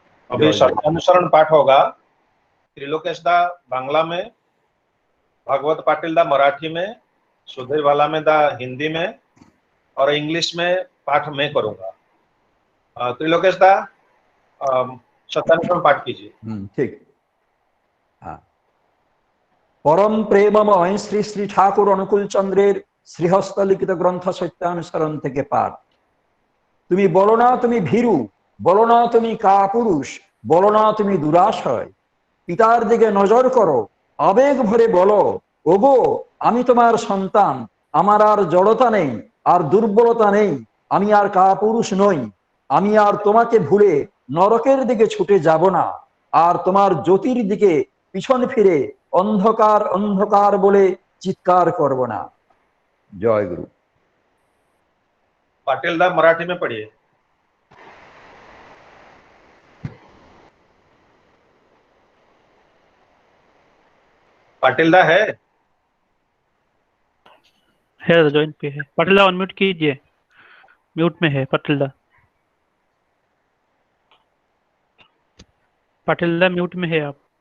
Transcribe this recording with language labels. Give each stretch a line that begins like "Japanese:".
Hindi: अभी शब्दानुसरण पाठ होगा। त्रिलोकेश दा बांग्ला में, भागवत पाटिल दा मराठी में, सुधीर वालामे दा हिंदी में और इंग्लिश में पाठ मैं करूंगा। त्रिलोकेश दा शब्दानुसरण पाठ कीजिए। ठीक। हाँ।
Bangla: परम प्रेममय श्री श्री ठाकुर अनुकूल चंद्रेर श्रीहस्त लिखित ग्रंथ सत्यानुसरण থেকে পাঠ। তুমি বলো না তুমি ভীরু, বলো না তুমি কাপুরুষ, বলো না তুমি দুরাশয়, পিতার দিকে নজর করো, আবেগ ভরে বলো ওগো আমি তোমার সন্তান, আমার আর জড়তা নেই আর দুর্বলতা নেই, আমি আর কাপুরুষ নই, আমি আর তোমাকে ভুলে নরকের দিকে ছুটে যাব না, আর তোমার জ্যোতির দিকে পিছন ফিরে অন্ধকার অন্ধকার বলে চিৎকার করব না। জয় গুরু।
Hindi: पाटिल दा मराठी में पढ़िए। पाटिल दा है? जॉइन पे है। पाटिल दा अनम्यूट कीजिए। म्यूट में है पाटिल दा म्यूट में है आप।